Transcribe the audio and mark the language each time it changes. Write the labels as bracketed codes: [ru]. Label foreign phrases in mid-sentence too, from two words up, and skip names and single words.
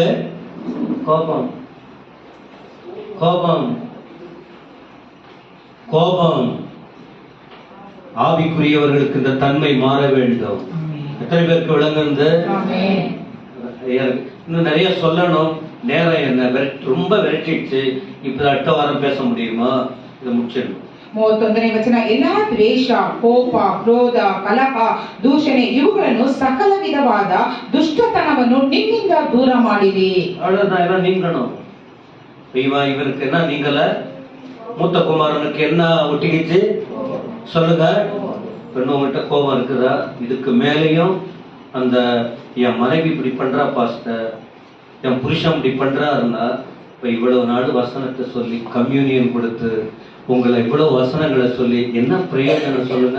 [ta] கோபம் கோபம் கோபம். ஆவிக்குரியவர்களுக்கு இந்த தன்மை மாற வேண்டும். எத்தனை பேருக்கு விளங்குது? இன்னும் நிறைய சொல்லணும், நேரம் என்ன ரொம்ப விரட்டிடுச்சு. இப்ப அடுத்த வாரம் பேச முடியுமா? இதை முடிச்சிடணும். [kn] 31ನೇ ವಚನ, ಎಲ್ಲಾ ದ್ವೇಷ, ಕೋಪ, ಕ್ರೋಧ, ಕಲಹ, ದೂಷಣೆ ಇವುಗಳನ್ನು ಸಕಲ ವಿಧವಾದ ದುಷ್ಟತನವನ್ನು ನಿಮ್ಮಿಂದ ದೂರ ಮಾಡಿರಿ. [ta] அவ்வளவுதான், எல்லாம் நீங்கணும். இவருக்கு என்ன நீங்கள? மூத்த குமாரனுக்கு என்ன ஒட்டிக்கிச்சு சொல்லுங்க. பெண்ணவங்கிட்ட கோபம் இருக்குதா? இதுக்கு மேலேயும் அந்த என் மனைவி இப்படி பண்றா பாஸ்டர், என் புருஷன் இப்படி பண்றாருன்னா, இப்ப இவ்வளவு நாடு வசனத்தை சொல்லி கம்யூனியன் கொடுத்து உங்களை இவ்வளவு வசனங்களை சொல்லி என்ன பிரயோஜனம் சொல்லுங்க?